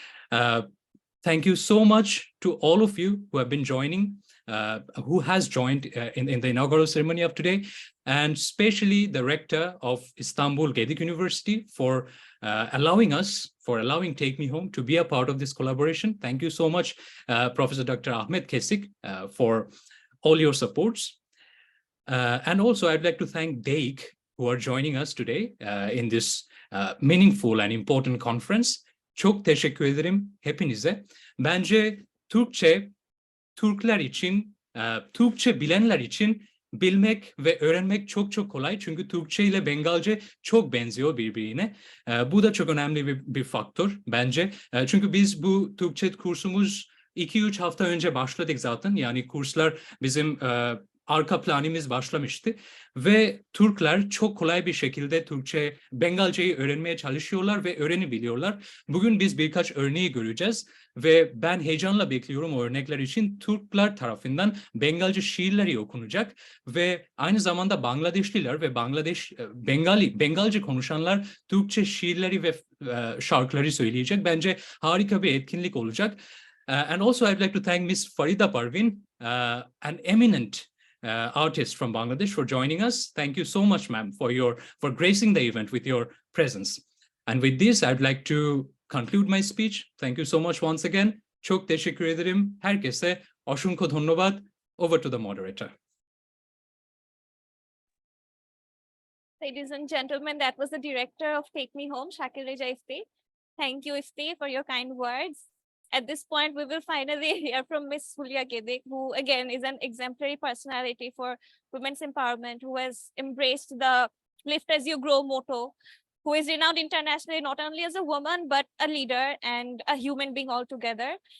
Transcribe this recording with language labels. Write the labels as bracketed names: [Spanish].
[English] Thank you so much to all of you who have been joining, who has joined in the inaugural ceremony of today, and especially the rector of Istanbul Gedik University for allowing Take Me Home to be a part of this collaboration. Thank you so much, Professor Dr. Ahmet Kesik, for all your supports. And also I'd like to thank DEIC, who are joining us today in this meaningful and important conference. [Turkish] Çok teşekkür ederim hepinize. Bence Türkler için, Türkçe bilenler için bilmek ve öğrenmek çok çok kolay. Çünkü Türkçe ile Bengalce çok benziyor birbirine. Bu da çok önemli bir faktör bence. Çünkü biz bu Türkçe kursumuz 2-3 hafta önce başladık zaten. Yani kurslar bizim arka planımız başlamıştı ve Türkler çok kolay bir şekilde Bengalce'yi öğrenmeye çalışıyorlar ve öğrenebiliyorlar. Bugün biz birkaç örneği göreceğiz ve ben heyecanla bekliyorum o örnekler için. Türkler tarafından Bengalce şiirleri okunacak ve aynı zamanda Bangladeşliler ve Bengalce konuşanlar Türkçe şiirleri ve şarkıları söyleyecek. Bence harika bir etkinlik olacak. [English] And also I'd like to thank Ms. Farida Parvin, an eminent artist from Bangladesh, for joining us. Thank you so much, ma'am, for gracing the event with your presence. And with this, I'd like to conclude my speech. Thank you so much once again. [Turkish] Çok teşekkür ederim. [Bangla] Herkese অসংখ্য ধন্যবাদ. [English] Over to the moderator. Ladies and gentlemen, that was the director of Take Me Home, Shakir Reja Ifti. Thank you, Ifti, for your kind words. At this point, we will finally hear from Ms. Hulya Gedik, who again is an exemplary personality for women's empowerment, who has embraced the Lift as You Grow motto, who is renowned internationally not only as a woman, but a leader and a human being altogether.